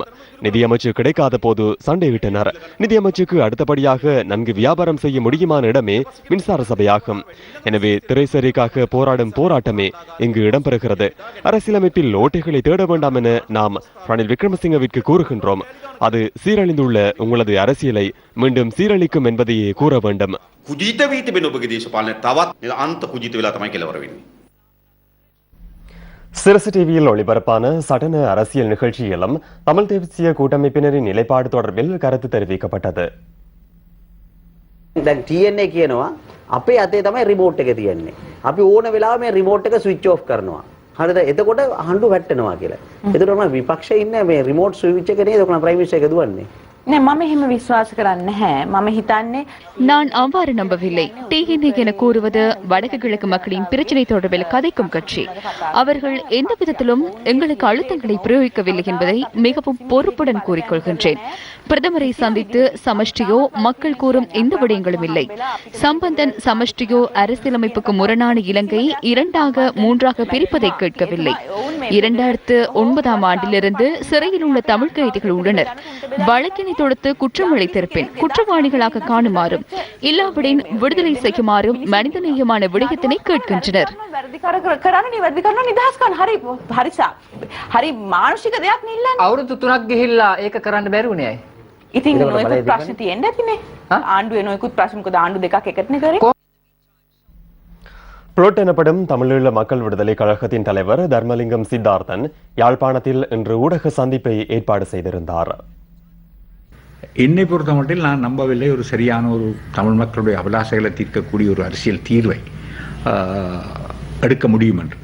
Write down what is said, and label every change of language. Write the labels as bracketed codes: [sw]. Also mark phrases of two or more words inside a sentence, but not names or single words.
[ta] நிதியமைச்சு கிடைக்காத போது சண்டையிட்டனர். நிதியமைச்சுக்கு அடுத்தபடியாக நன்கு வியாபாரம் செய்ய முடியுமான இடமே மின்சார சபையாகும். எனவே திரைசரிக்காக போராடும் போராட்டமே இங்கு இடம்பெறுகிறது. அரசியலமைப்பில் ஓட்டைகளை தேட வேண்டாம் என நாம் ரணில் விக்ரமசிங்கவிற்கு கூறுகின்றோம். அது சீரழிந்துள்ள உங்களது அரசியலை மீண்டும் சீரழிக்கும் என்பதையே கூற வேண்டும். [si] කුජීත වී තිබෙන ඔබගේ දේශපාලනය තවත් අන්ත කුජීත වෙලා තමයි කෙලවර වෙන්නේ. [ta] சிரசு டிவியில் ஒளிபரப்பான சடன அரசியல் நிகழ்ச்சியிலும் தமிழ் தேசிய கூட்டமைப்பினரின் நிலைப்பாடு தொடர்பில் கருத்து தெரிவிக்கப்பட்டது. [si] දැන් TNA කියනවා අපේ අතේ තමයි රිමෝට් එක තියෙන්නේ. අපි ඕන වෙලාවෙ මේ රිමෝට් එක [en] switch off [si] කරනවා. හරිද? එතකොට හඬු වැටෙනවා කියලා. එතකොට මම විපක්ෂයේ ඉන්නේ මේ [en] remote switch [si] එක නේද ඔකන [en] prime minister [si] එක දුවන්නේ. නෑ මම එහෙම විශ්වාස කරන්නේ නැහැ. මම හිතන්නේ [ta] நான் அவ்வாறு நம்பவில்லை. டிஎன்ஏ என கூறுவது வடக்கு கிழக்கு மக்களின் பிரச்சினை தொடர்பில் கதைக்கும் கட்சி. அவர்கள் எந்த விதத்திலும் எங்களுக்கு அழுத்தங்களை பிரயோகிக்கவில்லை என்பதை மிகவும் பொறுப்புடன் கூறிக்கொள்கின்றேன். பிரதமரை சந்தித்து சமஷ்டியோ மக்கள் கூறும் எந்த விடயங்களும் இல்லை. சம்பந்தன் சமஷ்டியோ அரசியலமைப்புக்கு முரணான இலங்கை 2-3 பிரிப்பதை கேட்கவில்லை. 2009ஆம் ஆண்டிலிருந்து சிறையில் உள்ள தமிழ் கைதிகள் உள்ளனர். வழக்கினை தொடுத்து குற்றம் அளித்திருப்பேன். குற்றவாளிகளாக காணுமாறும் இல்லாவிடின் விடுதலை செய்யுமாறும் மனிதநேயமான விடயத்தினை கேட்கின்றனர். [si] හරි මානසික දෙයක් නෙල්ලන්නේ. අවුරුදු 3ක් ගිහිල්ලා ඒක කරන්න බැරි වුණේ ඇයි? ඉතින් නොයෙකුත් ප්‍රශ්න තියෙන්න ඇතිනේ. ආණ්ඩුවේ නොයෙකුත් ප්‍රශ්න මොකද ආණ්ඩු දෙකක් එකටනේ කරේ. [ta] புளொட் எனப்படும் தமிழீழ மக்கள் விடுதலை கழகத்தின் தலைவர் தர்மலிங்கம் சித்தார்த்தன் யாழ்ப்பாணத்தில் இன்று ஊடக சந்திப்பை ஏற்பாடு செய்திருந்தார். என்னை பொறுத்தமட்டில் நான் நம்பவில்லை ஒரு சரியான ஒரு தமிழ் மக்களுடைய அபிலாஷைகளை தீர்க்கக்கூடிய ஒரு அரசியல் தீர்வை எடுக்க முடியும் என்று.